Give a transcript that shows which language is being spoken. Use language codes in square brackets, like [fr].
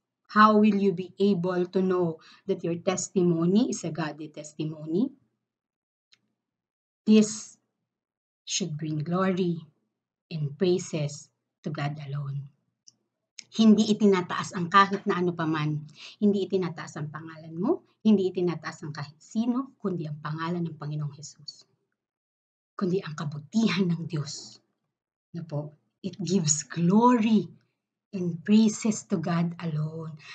[en] How will you be able to know that your testimony is a godly testimony? This should bring glory and praises to God alone. [tl] Hindi itinataas ang kahit na ano paman. Hindi itinataas ang pangalan mo, hindi itinataas ang kahit sino, kundi ang pangalan ng Panginoong Hesus. Kundi ang kabutihan ng Diyos. [en] It gives glory and praises to God alone.